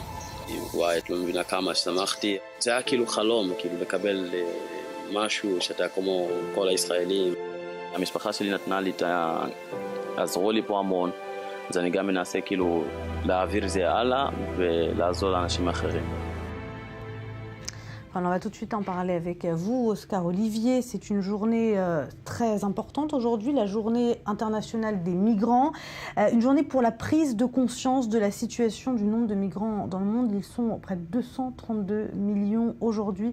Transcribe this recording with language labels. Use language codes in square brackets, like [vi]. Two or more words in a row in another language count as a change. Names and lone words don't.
[he] וואי, את לא מבינה כמה שמחתי. זה היה כאילו חלום, כאילו לקבל משהו שאתה כמו כל הישראלים. המשפחה שלי נתנה לי עזרו לי פה המון, אז אני גם מנסה כאילו להעביר זה הלאה ולעזור לאנשים אחרים. [fr] On va tout de suite en parler avec vous, Oscar Olivier. C'est une journée très importante aujourd'hui, la journée internationale des migrants. Une journée pour la prise de conscience de la situation du nombre de migrants dans le monde. Ils sont près de 232 millions aujourd'hui.